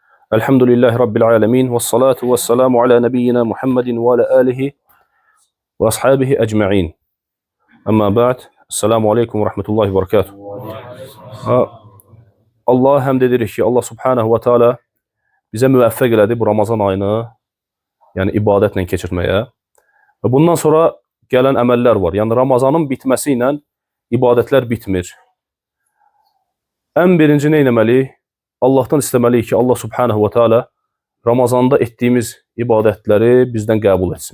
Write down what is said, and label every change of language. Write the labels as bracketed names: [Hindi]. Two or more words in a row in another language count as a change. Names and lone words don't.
[Arabic] الحمد لله رب العالمين. والصلاة والسلام على نبينا محمد وعلى آله وأصحابه أجمعين. أما بعد. السلام عليكم ورحمة الله وبركاته. [Azerbaijani] Allah'a həmd edirik ki, [Arabic] الله سبحانه وتعالى [Azerbaijani] bizə müvəffəq elədi bu Ramazan ayını, yəni ibadətlə keçirməyə. Və bundan sonra gələn əməllər var. Yəni Ramazanın bitməsi ilə ibadətlər bitmir. Ən birinci nə etməliyik? Allahdan istəməliyik ki, [Arabic] الله سبحانه وتعالى [Azerbaijani] Ramazanda etdiyimiz ibadətləri bizdən qəbul etsin.